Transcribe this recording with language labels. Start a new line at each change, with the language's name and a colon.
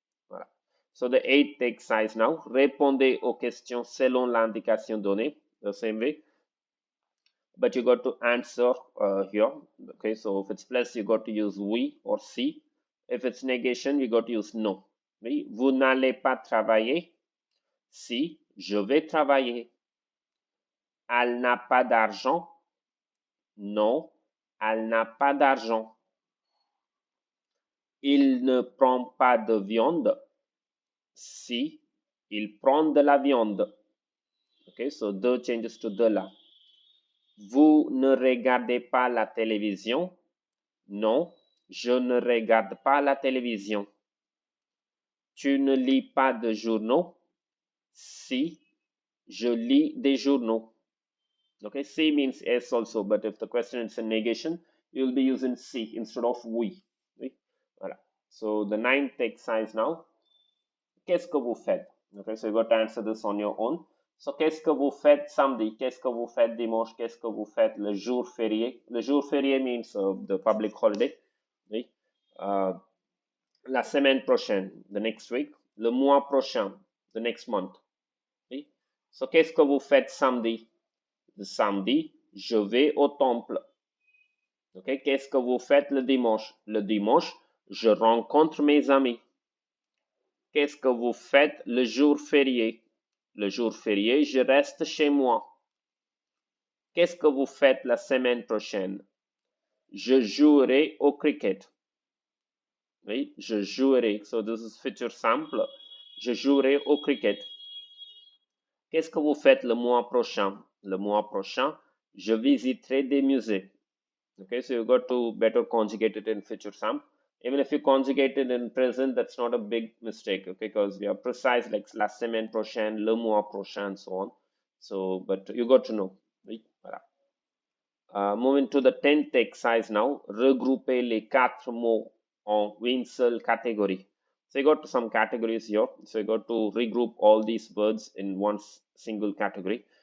English: Voilà. So the eighth exercise now,
French: répondez aux questions selon l'indication donnée,
English: the same way, but you got to answer here. Okay, so if it's plus, you got to use oui or si. If it's negation, you got to use non.
French: Oui, vous n'allez pas travailler. Si, je vais travailler. Elle n'a pas d'argent. Non, elle n'a pas d'argent. Il ne prend pas de viande. Si, il prend de la viande.
English: Okay, so the changes to
French: de là. Vous ne regardez pas la télévision? Non, je ne regarde pas la télévision. Tu ne lis pas de journaux? Si, je lis des journaux.
English: Okay, C means yes also, but if the question is a negation, you'll be using C instead of we. Oui? Voilà. So the ninth exercise now.
French: Qu'est-ce que vous faites?
English: Okay, so you got to answer this on your own.
French: So, qu'est-ce que vous faites samedi? Qu'est-ce que vous faites dimanche? Qu'est-ce que vous faites le jour férié? Le jour férié
English: means the public holiday.
French: Oui? La semaine prochaine,
English: the next week.
French: Le mois prochain,
English: the next month.
French: Oui? So, qu'est-ce que vous faites samedi? Le samedi, je vais au temple. Okay? Qu'est-ce que vous faites le dimanche? Le dimanche, je rencontre mes amis. Qu'est-ce que vous faites le jour férié? Le jour férié, je reste chez moi. Qu'est-ce que vous faites la semaine prochaine? Je jouerai au cricket. Oui, je jouerai.
English: So this is future simple.
French: Je jouerai au cricket. Qu'est-ce que vous faites le mois prochain? Le mois prochain, je visiterai des musées.
English: Okay, so you got to better conjugate it in future simple. Even if you conjugate it in present, that's not a big mistake, okay, because we are precise like
French: la semaine prochaine, le mois prochain,
English: and so on. So, but you got to know.
French: Oui, voilà.
English: Moving to the 10th exercise now,
French: regrouper les quatre mots en une seule catégorie.
English: So you got some categories here. So you got to regroup all these words in one single category.